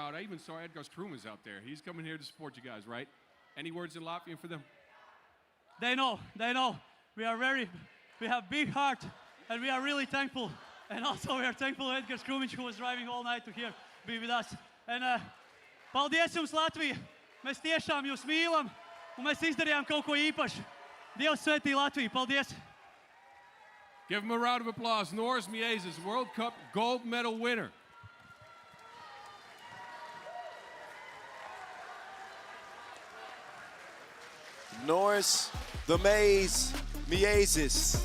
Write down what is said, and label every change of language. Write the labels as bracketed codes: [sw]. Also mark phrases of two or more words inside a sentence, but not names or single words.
[en] I even saw Edgars Krumas out there. He's coming here to support you guys, right? Any words in Latvian for them? They know. We have big heart, and we are really thankful. And also we are thankful to Edgars Krumiņš, who was driving all night to here, be with us. [lv] And paldies jums, Latvija! Mēs tiešām jūs mīlam, un mēs izdarījām kaut ko īpašu. Dievs svētī Latviju, paldies! [en] Give him a round of applause. Norris Miezis, World Cup gold medal winner. Norris, the Maze, Miezis.